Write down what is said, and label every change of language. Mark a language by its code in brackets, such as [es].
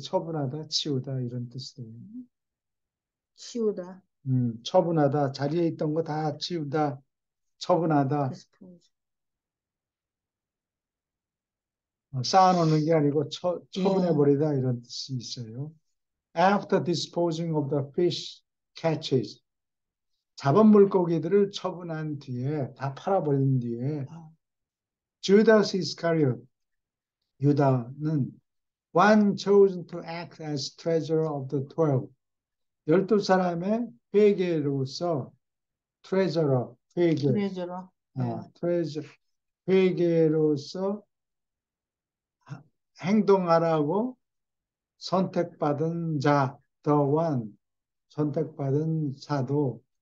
[ko] 처분하다, 치우다 이런 뜻이에요. 치우다. 처분하다, 자리에 있던 거 다 치우다, 처분하다. [en] dispose. [ko] 쌓아놓는 게 아니고 예. 처분해버리다 이런 뜻이 있어요. [en] After disposing of the fish catches [ko] 잡은 물고기들을 처분한 뒤에 다 팔아버린 뒤에 [en] Judas Iscariot 유다는 one chosen to act as treasurer of the 12 [ko] 12사람의 회계로서 [en] treasurer 회계 [ko] 트레저러. treasurer 회계로서 행동하라고 선택받은 자 [en] the one [ko] 선택받은 사도는